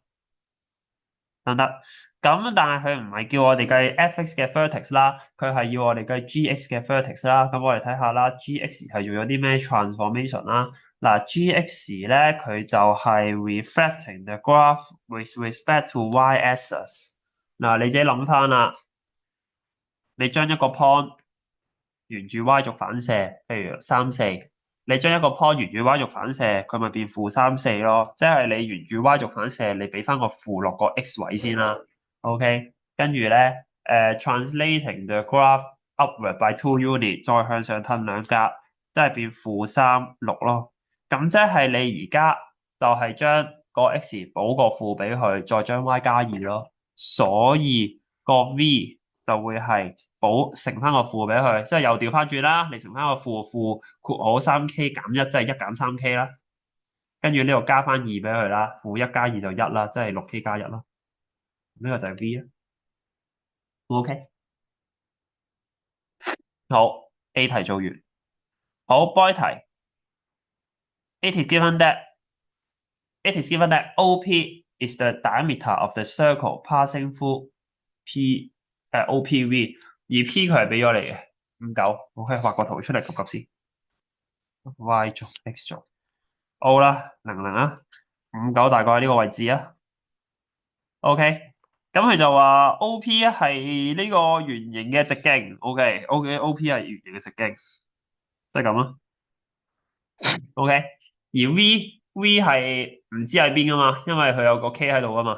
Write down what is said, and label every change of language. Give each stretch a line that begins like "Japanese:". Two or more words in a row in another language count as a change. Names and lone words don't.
Cantonese: 得唔得？咁但係佢唔係叫我哋計 f(x) 嘅 vertex 啦，佢係要我哋計 g(x) 嘅 vertex 啦。咁我哋睇下啦，g(x) 係做咗啲咩 transformation 啦？嗱，g(x) 咧佢就係
English: reflecting the graph with respect to y-axis。
Cantonese: 嗱，你自己諗翻啦，你將一個 point 沿住 y 軸反射，譬如3、4。你將一個 point 沿住 y 軸反射，佢咪變-3、4咯？即係你沿住 y 軸反射，你俾翻個負落個 x 位先啦。OK，跟住咧，
English: translating the graph upward by 2 unit，
Cantonese: 再向上褪2格，即係變-3、6咯。咁即係你而家就係將個 x 補個負俾佢，再將 y 加2咯。所以個 v 就會係乘翻個負俾佢，即係又調翻轉啦。你乘翻個負括號3k 減1，即係1減3k 啦。跟住呢度加翻2俾佢啦，-1加2就1啦，即係6k 加1啦。呢個就係 v 啦。OK，好 A 題做完。好 B 題
English: ，it is given that OP is the diameter of the circle passing through OPV，
Cantonese: 而 P 佢係俾咗你嘅59。OK，畫個圖出嚟急先。Y 軸 X 軸 O 啦，00啦，59大概喺呢個位置啊。OK，咁佢就話 OP 係呢個圓形嘅直徑。OK，OP 係圓形嘅直徑，即係咁啦。OK，而 V 係唔知喺邊噶嘛，因為佢有個 K 喺度噶嘛。